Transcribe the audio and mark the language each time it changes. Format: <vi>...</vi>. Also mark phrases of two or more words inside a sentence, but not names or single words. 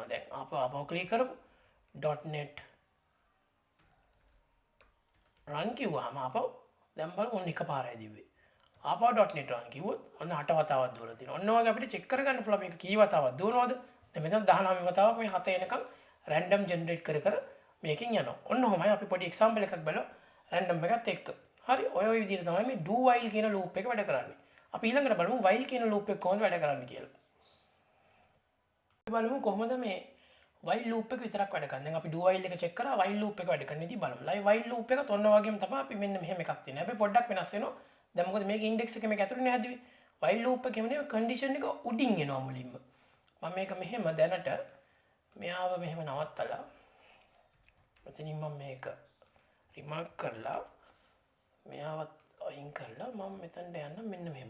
<si>දැන් ආපහු ක්ලියර් කරමු.</si> <en>.net run</en> <si>කිව්වම ආපහු දැන් බලමු ඔන්න එක පාරයි දිව්වේ. ආපහු</si> <en>.net run</en> <si>කිව්වොත් ඔන්න 8 වතාවක් දුවලා දිනවා. ඔන්න වගේ අපිට චෙක් කරගන්න පුළුවන් මේක කී වතාවක් දුවනවද? දැන් මෙතන 19 වතාවක් මේ 7 එනකම්</si> <en>random generate</en> <si>කර මේකෙන් යනවා. ඔන්න ඔහොමයි අපි පොඩි එක්සැම්පල් එකක් බලමු රැන්ඩම් එකත් එක්ක. හරි ඔය විදිහට තමයි මේ</si> <en>do while</en> <si>කියන loop එක වැඩ කරන්නේ. අපි ඊළඟට බලමු while කියන loop එක කොහොමද වැඩ කරන්නේ කියලා. බලමු කොහොමද මේ</si> <en>while loop</en> <si>එක විතරක් වැඩ කරන්නේ. දැන් අපි</si> <en>do while</en> <si>එක check කරා</si> <en>while loop</en> <si>එක වැඩ කරන ඉතින් බලමු.</si> <en>while loop</en> <si>එකත් ඔන්න වගේම තමයි අපි මෙන්න මෙහෙම එකක් තියෙනවා. හැබැයි පොඩ්ඩක් වෙනස් වෙනවා. දැන් මොකද මේක index එක මේක ඇතුළේ නෑදුවේ.</si> <en>while loop</en> <si>එකේම නේ condition එක උඩින් එනවා මුලින්ම. මම මේක මෙහෙම දැනට මෙයාව මෙහෙම නවත්තලා මෙතනින් මම මේක රිමාර්ක් කරලා මෙයාවත් අයින් කරලා මම මෙතනට යන්න මෙන්න මෙහෙම.</si>